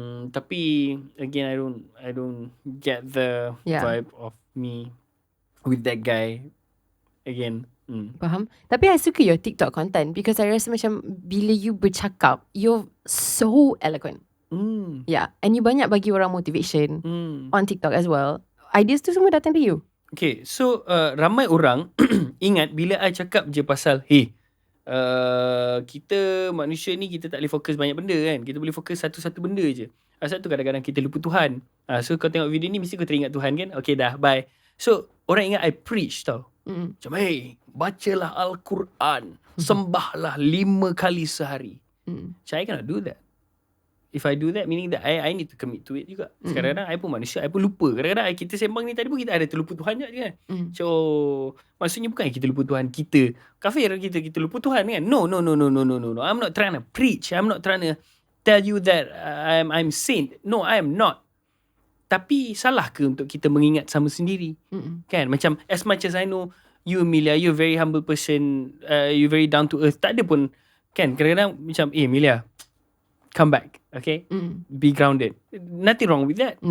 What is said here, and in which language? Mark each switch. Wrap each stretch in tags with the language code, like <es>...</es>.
<ms>Tapi</ms> <en>again I don't get the vibe of me with that guy again.</en> <ms>Faham. Tapi</ms> <en>I</en> <ms>suka</ms> <en>your TikTok content because I</en> <ms>rasa macam bila</ms> <en>you</en> <ms>bercakap,</ms> <en>you're so eloquent. Yeah, and you</en> <ms>banyak bagi orang</ms> <en>motivation on TikTok as well.</en> <ms>Ideas tu semua datang dari you. Okay, so ramai orang ingat bila I cakap je pasal kita manusia ni kita tak boleh fokus banyak benda kan. Kita boleh fokus satu-satu benda je. Satu kadang-kadang kita lupa Tuhan. So kau tengok video ni mesti kau teringat Tuhan kan. Okay dah, bye. So orang ingat I preach tau. Macam bacalah Al-Quran, sembahlah 5 kali sehari.</ms> <en>So I cannot do that. If I do that, meaning that I need to commit to it</en> <ms>juga. Kadang-kadang I pun manusia, I pun lupa. Kadang-kadang kita sembang ni tadi pun kita ada terlupa Tuhan je kan. So maksudnya bukan kita lupa Tuhan kita. Kafir kita lupa Tuhan kan. No.</ms> <en>I'm not trying to preach. I'm not trying to tell you that I'm saint. No, I am not.</en> <ms>Tapi salah ke untuk kita mengingat sama sendiri? Kan? Macam</ms> <en>as much as I know you Amelia, you're a very humble person, you're very down to earth.</en> <ms>Tak ada pun kan, kadang-kadang macam Amelia,</ms> <en>come back, okay? Be grounded. Nothing wrong with that.</en>